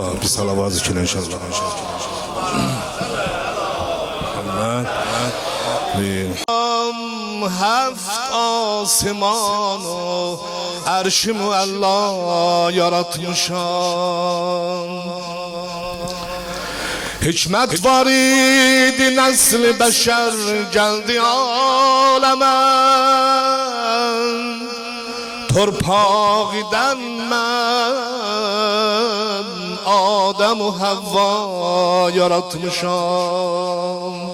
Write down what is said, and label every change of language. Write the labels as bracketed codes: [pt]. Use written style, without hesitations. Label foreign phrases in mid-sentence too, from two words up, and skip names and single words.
[az] Bir salavat zikr inşallah. [fa] Heft آسمان و عرش [az] Allah yaratmışam. Hikmet var idi nesli beşer geldi aleme. Torpağıdan ben Adem u Havva yaratmışam.